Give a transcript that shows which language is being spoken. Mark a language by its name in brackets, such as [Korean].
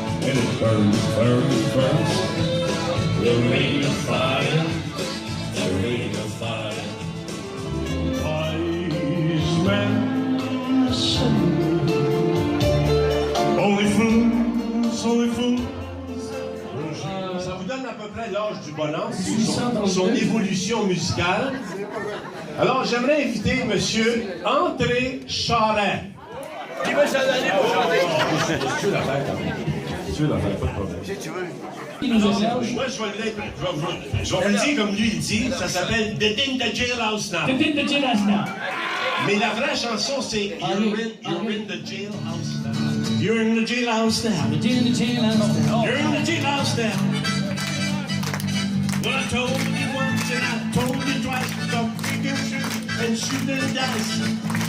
[English] And it burns, burns, burns. The ring of fire, the ring of fire. Wise man said, only fools. [French] Ça vous donne à peu près l'âge du bonhomme, son évolution musicale. Alors, j'aimerais inviter Monsieur André Charret. Qui veut s'en aller pour chanter? Tu veux la faire, quand même. Tu veux la faire, pas de problème. Si tu veux. Moi, je vais vous le dire comme lui il dit, ça s'appelle Dead in the Jailhouse Now. [English] Dead in the Jailhouse Now. [French] Mais la vraie chanson, c'est You're in the Jailhouse Now. [English] You're in the Jailhouse Now. You're in the Jailhouse Now. You're in the Jailhouse Now. Well, I told you once and I told you twice, stop freaking shoot and shoot the dice.